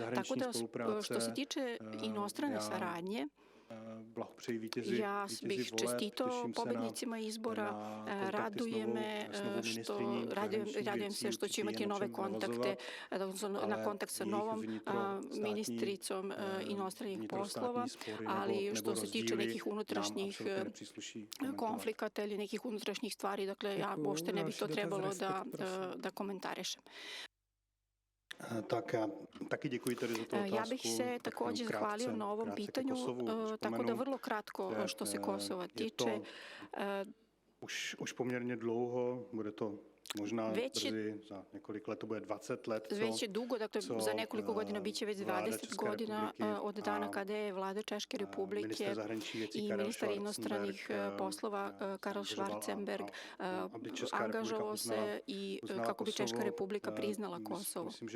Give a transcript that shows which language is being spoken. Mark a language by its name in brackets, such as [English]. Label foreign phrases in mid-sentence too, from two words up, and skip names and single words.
[Serbian] Tako da, što se tiče inostrane saradnje, Ja bih čestitao pobednicima izbora, radujem se što će imati nove kontakte, na kontakt sa novom ministricom inostranih poslova, ali što se tiče nekih unutrašnjih konflikata ili nekih unutrašnjih stvari, dakle ja uopšte ne bih to trebalo da komentarišem. Ja bih se također zahvalio na ovom pitanju, tako da vrlo kratko što se Kosova tiče. [Czech] Už poměrně dlouho, bude to možná brzy, za několik let to bude 20 let. [Serbian] Već je dugo, dakle za nekoliko godina biće već 20 godina od dana kada je vlada Češke Republike i ministar inostranih poslova Karel Schwarzenberg angažovao se i kako bi Češka Republika priznala Kosovo.